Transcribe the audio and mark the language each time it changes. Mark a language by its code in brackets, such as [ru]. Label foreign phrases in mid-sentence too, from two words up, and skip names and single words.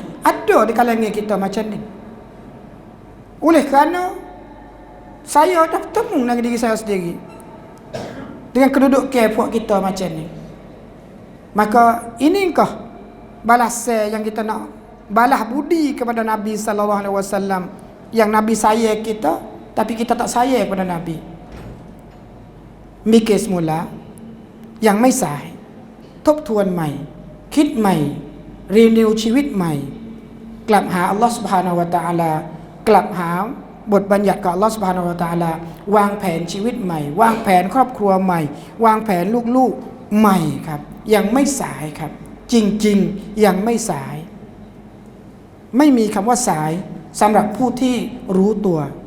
[ms] Ada di kalangan kita macam ni. Oleh kerana saya dah bertemu dengan diri saya sendiri dengan kedudukan puak kita macam ni. Maka inikah balasan yang kita nak balas budi kepada Nabi [ar] صلى الله عليه وسلم, [ms] yang Nabi sayang kita tapi kita tak sayang kepada Nabi. Mikir semula, yang [th] ไม่สายทบทวนใหม่คิดใหม่รีนิวชีวิตใหม่กลับหา [ar] الله سبحانه وتعالى [th] กลับหาบทบัญญัติกับ [ar] الله سبحانه وتعالى [th] วางแผนชีวิตใหม่วางแผนครอบครัวใหม่วางแผนลูกๆใหม่ครับยังไม่สายครับจริงๆยังไม่สายไม่มีคำว่าสายสำหรับผู้ที่รู้ตัว